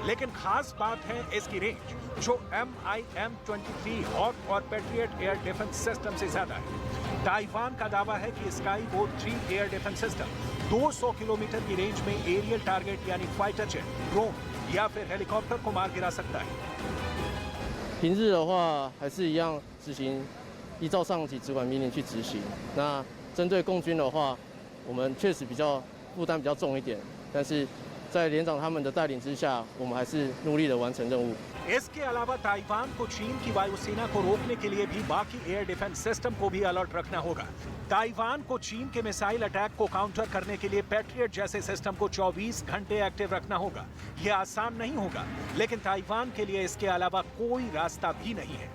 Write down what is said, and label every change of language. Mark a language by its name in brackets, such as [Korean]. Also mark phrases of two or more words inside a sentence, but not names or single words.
[Hindi] लेकिन खास बात है इसकी रेंज, जो MIM-23 हॉक और पेट्रियट [English] air defense system [Hindi] से ज्यादा है। ताइवान का दावा है कि स्काईवो 3 [English] air defense system [Hindi] 200 किलोमीटर की रेंज में [English] aerial target [Hindi] यानी [English] fighter jet, [Hindi] ड्रोन या फिर हेलीकॉप्टर को मार गिरा सकता है। [Chinese] 平日的话还是一样执行，依照上级直管命令去执行。那针对共军的话，我们确实负担比较重一点，但是在连长他们的带领之下，我们还是努力的完成任务。 [Hindi] इसके अलावा ताइवान को चीन की वायुसेना को रोकने के लिए भी बाकी [English] air defense system [Hindi] को भी अलर्ट रखना होगा। ताइवान को चीन के [English] missile attack [Hindi] को काउंटर करने के लिए पैट्रियट जैसे सिस्टम को 24 घंटे एक्टिव रखना होगा। यह आसान नहीं होगा, लेकिन ताइवान के लिए इसके अलावा कोई रास्ता भी नहीं है।